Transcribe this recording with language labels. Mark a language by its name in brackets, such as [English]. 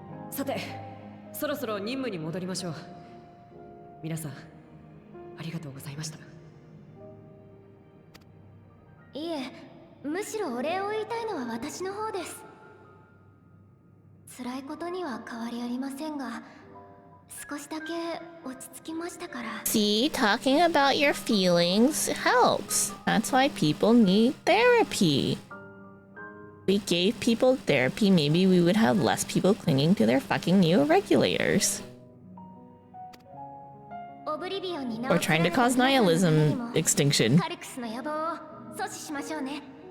[Japanese] さて、そろそろ任務に戻りましょう。皆さん、ありがとうございました。いえ、むしろお礼を言いたいのは私の方です。辛いことには変わりありませんが、少しだけ落ち着きましたから。 [English] See, talking about your feelings helps. That's why people need therapy. If we gave people therapy, maybe we would have less people clinging to their fucking new regulators. Or trying to cause nihilism extinction. [Japanese] カリクスの野望を阻止しましょうね。